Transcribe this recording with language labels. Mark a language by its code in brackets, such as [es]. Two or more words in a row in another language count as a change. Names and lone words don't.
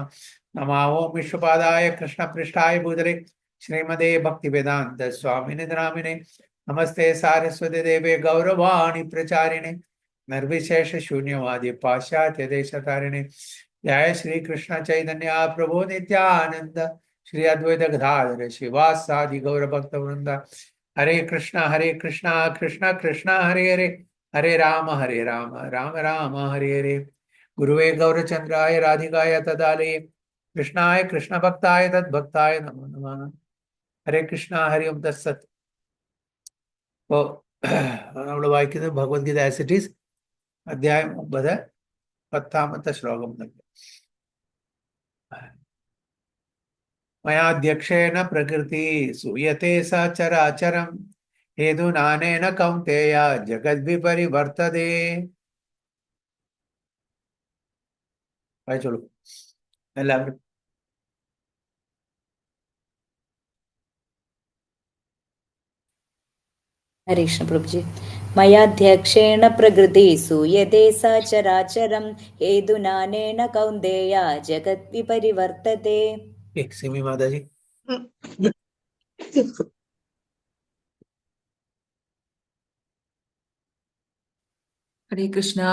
[sa] नमः ओं विष्णुपादाय कृष्णपृष्ठाय भूतले श्रीमते भक्तिवेदान्त स्वामिने नामिने नमस्ते सारस्वती देवे गौरवाणी प्रचारिणे निर्विशेष शून्यवादी पाश्चात्य देशतारिणे जय श्री कृष्ण चैतन्य प्रभु नित्यानंद श्री अद्वैत गदाधर शिवासादि गौर भक्त वृंद हरे कृष्णा कृष्णा कृष्णा हरे हरे हरे राम राम राम हरे हरे। गुरुवे गौरचंद्राय राधिकाय तदालये कृष्णाय कृष्ण भक्ताय तद्भक्ताय नमो नमः। हरे कृष्णा हरि ओम तत्सत। [ml] അപ്പോൾ നമ്മൾ വായിക്കുന്നത് ഭഗവത്ഗീത ആസ് ഇറ്റ് ഈസ് അധ്യായം 9 10ാമത്തെ ശ്ലോകം മുതൽ. [sa] मयाध्यक्षेण प्रकृति सूयते सा चराचरम हेतुनानेन कौन्तेय जगद्विपरिवर्तते. [ml] വായിച്ചോളൂ എല്ലാവരും. [hi] हरे कृष्ण प्रभु जी। [sa] मयाध्यक्षेण प्रकृति सूयते सा चराचरं हेतुनानेन कौन्तेय जगद्विपरिवर्तते. [hi] सिमी माताजी. हरे कृष्णा।